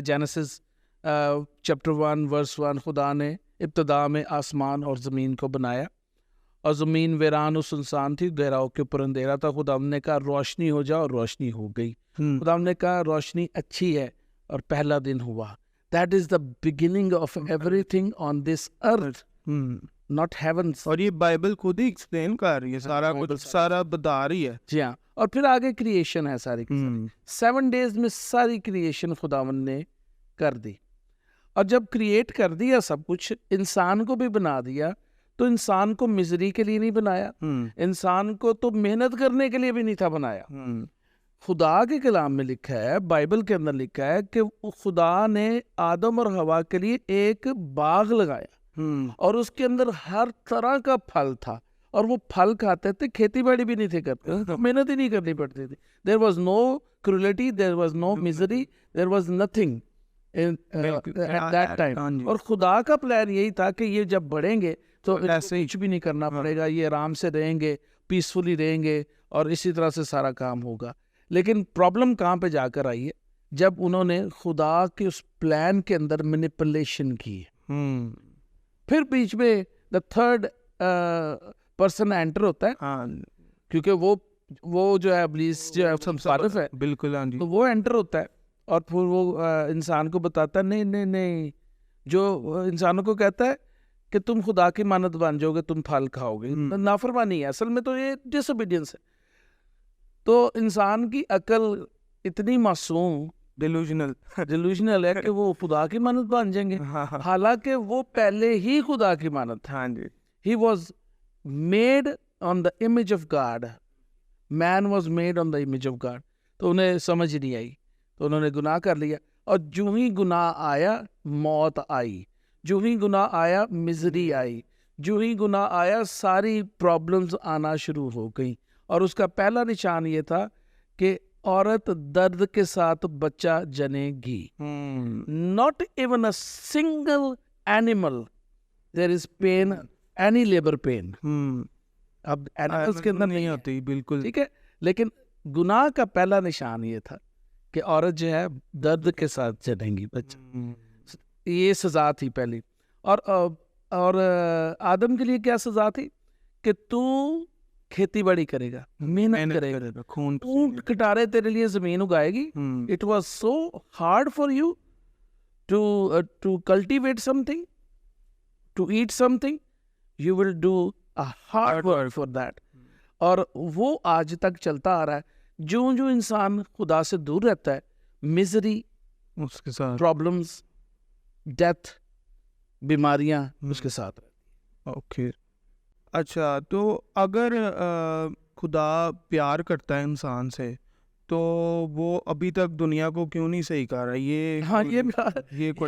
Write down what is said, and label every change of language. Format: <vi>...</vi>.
<ur>Genesis chapter 1 ورس 1, خدا نے ابتدا میں آسمان اور زمین کو بنایا, اور زمین ویران و سنسان تھی, گہراؤں کے اوپر اندھیرا تھا. خدا نے کہا روشنی ہو جا, اور روشنی ہو گئی. خدا نے کہا روشنی اچھی ہے, اور پہلا دن ہوا.</ur> <en>That is the beginning of everything on this earth, not heavens.</en> <ur>اور یہ بائبل خود ہی ایکسپلین کر رہی ہے, سارا کچھ سارا بتا رہی ہے. جی ہاں. اور پھر آگے کریشن ہے ساری کی ساری.</ur> <en>7 days</en> <ur>میں ساری کریشن خداوند نے کر دی. اور جب کریٹ کر دیا سب کچھ, انسان کو بھی بنا دیا, تو انسان کو مزری کے لیے نہیں بنایا, انسان کو تو محنت کرنے کے لیے بھی نہیں تھا بنایا. خدا کے کلام میں لکھا ہے, بائبل کے اندر لکھا ہے کہ خدا نے آدم اور حوا کے لیے ایک باغ لگایا, اور اس کے اندر ہر طرح کا پھل تھا, اور وہ پھل کھاتے تھے. کھیتی باڑی بھی نہیں تھے کرتے, محنت ہی نہیں کرنی پڑتی تھی.</ur> <en>There was no cruelty, there was no misery, there was nothing at that time.</en> <ur>اور خدا کا پلان یہی تھا کہ یہ جب بڑھیں گے تو کچھ بھی نہیں کرنا پڑے گا, یہ آرام سے رہیں گے, پیسفلی رہیں گے, اور اسی طرح سے سارا کام ہوگا. لیکن پرابلم کہاں پہ جا کر آئی ہے, جب انہوں نے خدا کے اس پلان کے اندر مینیپولیشن کی. پھر بیچ میں</ur> <en>the third person</en> <ur>انٹر ہوتا ہے, کیونکہ وہ جو ہے ابلیس جو ہے مخالف ہے, بالکل, تو وہ انٹر ہوتا ہے, اور پھر وہ انسان کو بتاتا ہے نہیں, جو انسانوں کو کہتا ہے کہ تم خدا کی مانت بن جاؤ گے, تم پھل کھاؤ گے. نافرمانی ہے اصل میں, تو یہ ڈس اوبیڈینس ہے. تو انسان کی عقل اتنی معصوم ڈیلوژنل ہے کہ وہ خدا کی مانت بن جائیں گے, حالانکہ وہ پہلے ہی خدا کی مانت تھا.</ur> <en>He was made on the image of God. Man was made on the image of God.</en> <ur>تو انہیں سمجھ نہیں آئی, تو انہوں نے گناہ کر لیا, اور جو ہی گناہ آیا موت آئی, جو ہی گناہ آیا مزری آئی, جو ہی گناہ آیا ساری پرابلمز آنا شروع ہو گئیں. اور اس کا پہلا نشان یہ تھا کہ عورت درد کے ساتھ بچہ جنے گی.</ur> <en>Not even a single animal there is pain, any labor pain.</en> <ur>اب اینیملز کے اندر نہیں ہوتی, بالکل ٹھیک ہے. لیکن گناہ کا پہلا نشان یہ تھا کہ عورت جو ہے درد کے ساتھ جنے گی بچہ. یہ سزا تھی پہلی. اور آدم کے لیے کیا سزا تھی کہ تو کھیتی باڑی کرے گا, محنت کرے گا, اونٹ کٹارے تیرے لیے زمین اگائے گی.</ur> <en>It was so hard for you to cultivate something, to eat something. You will do a hard work for that.</en> <ur>اور وہ آج تک چلتا آ رہا ہے. جو انسان خدا سے دور رہتا ہے, مزری, اس کے ساتھ پرابلمز, ڈیتھ, بیماریاں اس کے ساتھ. اوکے, اچھا, تو اگر خدا پیار کرتا ہے انسان سے تو وہ ابھی تک دنیا کو کیوں نہیں صحیح کر رہا؟ یہ</ur>